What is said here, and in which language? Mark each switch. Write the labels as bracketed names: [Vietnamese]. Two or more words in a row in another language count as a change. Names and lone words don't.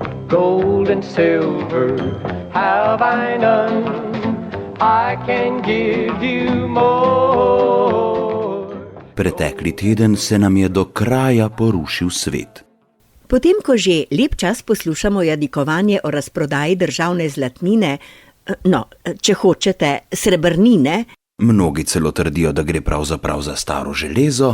[English] Gold and silver have I none, I can give you more. [Slovenian] Pretekli teden se nam je do kraja porušil svet. Potem, ko že lep čas poslušamo jadikovanje o razprodaji državne zlatnine, če hočete, srebrnine, Mnogi celo trdijo, da gre pravzaprav za staro železo.